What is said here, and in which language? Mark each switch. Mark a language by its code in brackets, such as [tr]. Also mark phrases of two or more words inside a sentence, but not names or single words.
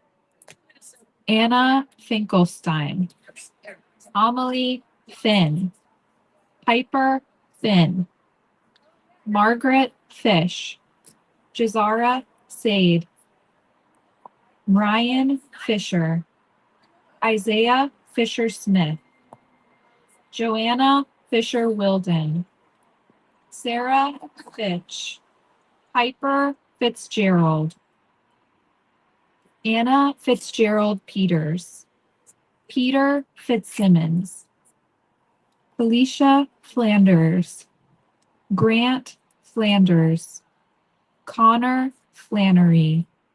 [en] Anna Finkelstein, Amelie Finn, Piper Finn, Margaret Fish, Jazara Sade, Ryan Fisher, Isaiah Fisher Smith, Joanna Fisher Wilden, Sarah Fitch, Piper Fitzgerald, Anna Fitzgerald Peters, Peter Fitzsimmons, Felicia Flanders, Grant Flanders, Connor Flannery,